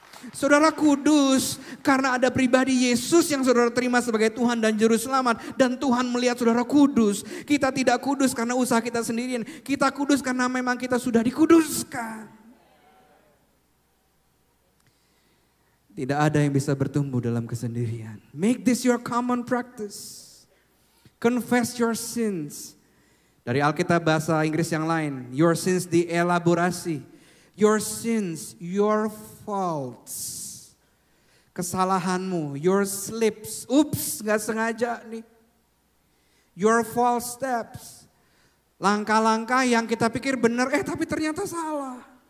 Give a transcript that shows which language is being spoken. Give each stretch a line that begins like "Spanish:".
Indonesian: Saudara kudus karena ada pribadi Yesus yang saudara terima sebagai Tuhan dan Juru Selamat. Dan Tuhan melihat saudara kudus. Kita tidak kudus karena usaha kita sendirian. Kita kudus karena memang kita sudah dikuduskan. Tidak ada yang bisa bertumbuh dalam kesendirian.
English: Make this your common practice. Confess your sins.
Indonesian: Dari Alkitab bahasa Inggris yang lain.
English: Your sins
Indonesian: dielaborasi.
English: Your sins, your faults,
Indonesian: kesalahanmu,
English: your slips,
Indonesian: ups gak sengaja nih.
English: Your false steps,
Indonesian: langkah-langkah yang kita pikir benar tapi ternyata salah.